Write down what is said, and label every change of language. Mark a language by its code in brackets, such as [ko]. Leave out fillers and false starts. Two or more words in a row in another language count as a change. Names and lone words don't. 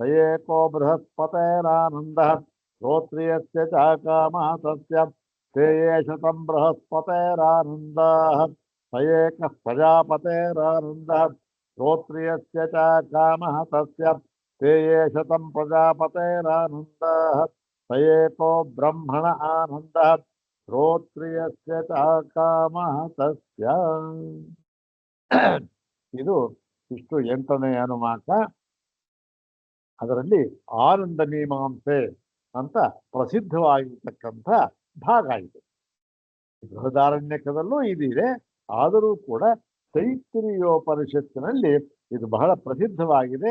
[sa] एको बृहस्पतेरानन्दः श्रोत्रियस्य च कामः तस्य ते एष तं बृहस्पतेरानन्दः स एकः प्रजापतेरानन्दः श्रोत्रियस्य च कामः तस्य ते एष तं प्रजापतेरानन्दः स एको ब्रह्मण आनन्दः श्रोत्रियस्य च कामः तस्य. [kn] ಇದು ಇಷ್ಟು 8ನೇ ಅನುವಾಕ. ಅದರಲ್ಲಿ ಆನಂದ ಮೀಮಾಂಸೆ ಅಂತ ಪ್ರಸಿದ್ಧವಾಗಿರ್ತಕ್ಕಂಥ ಭಾಗ ಇದೆ. ಬೃಹದಾರಣ್ಯಕದಲ್ಲೂ ಇದಿದೆ. ಆದರೂ ಕೂಡ ತೈತ್ತಿರೀಯೋಪನಿಷತ್ತಿನಲ್ಲಿ ಇದು ಬಹಳ ಪ್ರಸಿದ್ಧವಾಗಿದೆ.